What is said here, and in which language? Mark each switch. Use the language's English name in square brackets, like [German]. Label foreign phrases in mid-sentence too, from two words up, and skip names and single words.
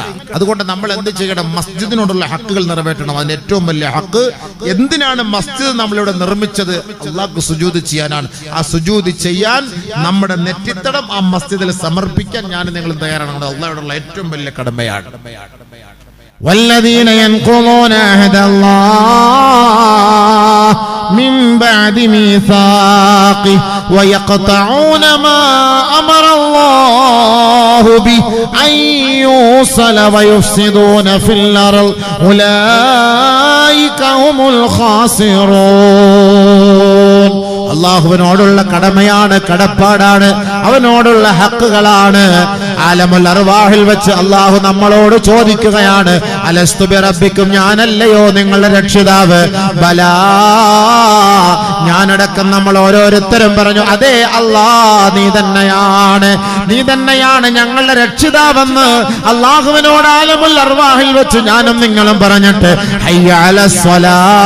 [Malayalam] അതുകൊണ്ട് നമ്മൾ എന്ത് ചെയ്യണം? മസ്ജിദിനോടുള്ള ഹക്കുകൾ നിറവേറ്റണം. അതിന് ഏറ്റവും വലിയ ഹക്ക് എന്തിനാണ് മസ്ജിദ് നമ്മളിവിടെ നിർമ്മിച്ചത്? അള്ളാഹ്ക്ക് സുജൂദ് ചെയ്യാനാണ്. ആ സുജൂദ് ചെയ്യാൻ നമ്മുടെ നെറ്റിത്തടം ആ മസ്ജിദിൽ സമർപ്പിക്കാൻ ഞാൻ നിങ്ങൾ തയ്യാറാണ്. അള്ളാഹുവിനുള്ള ഏറ്റവും വലിയ കടമയാണ്. [Arabic] والذين ينقضون عهد الله من بعد ميثاقه ويقطعون ما أمر الله به أن يوصل ويفسدون في الأرض أولئك هم الخاسرون. [Malayalam] അള്ളാഹുവിനോടുള്ള കടമയാണ്, കടപ്പാടാണ്, അവനോടുള്ള ഹക്കുകളാണ്. [Arabic] عالم الأرواح [Malayalam] വെച്ച് അള്ളാഹു നമ്മളോട് ചോദിക്കുകയാണ്, [Arabic] ألست بربكم, [Malayalam] ഞാനല്ലയോ നിങ്ങളുടെ രക്ഷിതാവ്? ബലാ, ഞാനടക്കം നമ്മൾ ഓരോരുത്തരും പറഞ്ഞു, അതെ അല്ലാ, നീ തന്നെയാണ് ഞങ്ങളുടെ രക്ഷിതാവെന്ന് അള്ളാഹുവിനോട് [Arabic] عالم الأرواح [Malayalam] വെച്ച് ഞാനും നിങ്ങളും പറഞ്ഞിട്ട് [Arabic] حي على الصلاة